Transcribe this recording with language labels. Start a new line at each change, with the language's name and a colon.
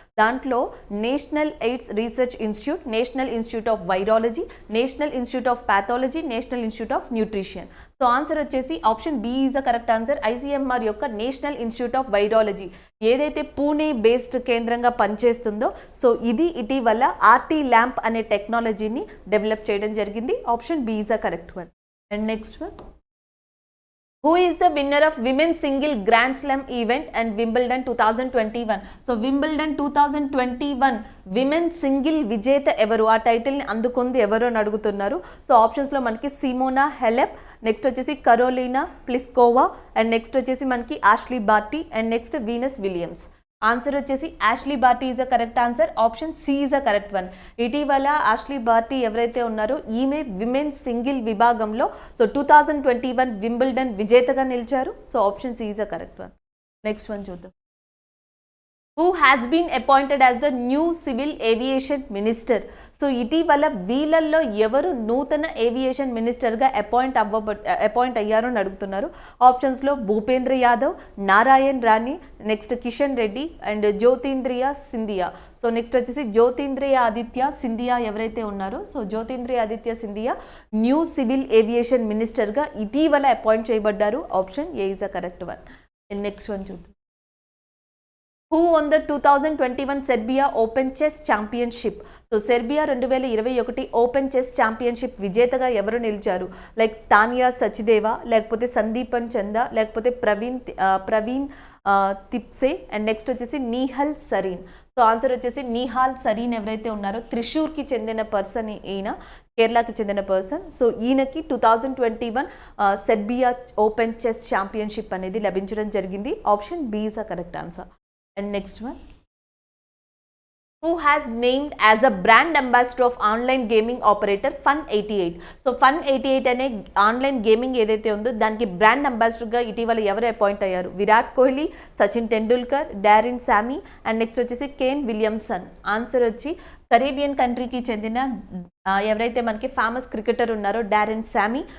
English: దాంట్లో national AIDS research institute, national institute of virology, national institute of pathology, national institute of nutrition.
Telugu: So answer వచ్చేసి
English: Option B is a correct answer.
Telugu: ICMR యొక్క national institute of virology ఏదైతే Pune based కేంద్రంగా పనిచేస్తుందో, so ఇది ఇటీవల RT lamp అనే టెక్నాలజీని develop చేయడం జరిగింది.
English: Option B is a correct one. And next one. Who is the winner of Women's Single Grand Slam event and Wimbledon 2021?
Telugu: So Wimbledon 2021 women single విజేత ఎవరు, ఆ టైటిల్ని అందుకుంది ఎవరు అని అడుగుతున్నారు. సో ఆప్షన్స్లో మనకి సిమోనా హెలెప్, నెక్స్ట్ వచ్చేసి కరోలినా ప్లిస్కోవా అండ్ నెక్స్ట్ వచ్చేసి మనకి Ashleigh Barty and next Venus Williams.
English: Answer వచ్చేసి Ashleigh Barty is a correct answer. Option C is a correct one.
Telugu: ఇటీవల ఆష్లీ బార్టీ ఎవరైతే ఉన్నారో ఈమె విమెన్ సింగిల్ విభాగంలో సో 2021 వింబుల్డన్ విజేతగా నిలిచారు.
English: So option C is a correct one. Next one చూద్దాం. Who has been appointed as the new civil aviation minister?
Telugu: So ఇటీవల వీళ్ళల్లో ఎవరు నూతన ఏవియేషన్ మినిస్టర్గా అపాయింట్ అయ్యారో అని అడుగుతున్నారు. ఆప్షన్స్లో భూపేంద్ర యాదవ్, నారాయణ్ రాణి, next Kishan Reddy and జ్యోతింద్రియ Scindia. So next వచ్చేసి జ్యోతింద్రియ ఆదిత్య సింధియా ఎవరైతే ఉన్నారో, so జ్యోతింద్రియ Aditya Scindia new civil aviation మినిస్టర్గా ఇటీవల appoint చేయబడ్డారు.
English: Option A is a correct one. Next one చూద్దాం. Who won the 2021 Serbia open chess championship?
Telugu: So Serbia 2021 open chess championship విజేతగా ఎవరు నిలిచారు? లైక్ తానియా సచిదేవా, లేకపోతే సందీపన్ చందా, లేకపోతే ప్రవీణ్ తిప్సే అండ్ నెక్స్ట్ వచ్చేసి నీహల్ సరీన్. సో ఆన్సర్ వచ్చేసి నీహాల్ సరీన్ ఎవరైతే ఉన్నారో త్రిశూర్కి చెందిన పర్సన్, ఈయన కేరళకి చెందిన పర్సన్. సో ఈయనకి 2021 సెర్బియా ఓపెన్ చెస్ ఛాంపియన్షిప్ అనేది లభించడం జరిగింది.
English: Option B is a correct answer. And next one. Who has named as a brand ambassador of online gaming operator Fun88?
Telugu: So Fun88 అనే ఆన్లైన్ గేమింగ్ ఏదైతే ఉందో దానికి brand అంబాసిడర్గా ఇటీవల ఎవరు అపాయింట్ అయ్యారు?
English: Virat Kohli, Sachin Tendulkar, Darren Sammy and next వచ్చేసి Kane Williamson.
Telugu: ఆన్సర్ వచ్చి Caribbean కంట్రీకి చెందిన ఎవరైతే మనకి ఫేమస్ క్రికెటర్ ఉన్నారో డారిన్ శామీ.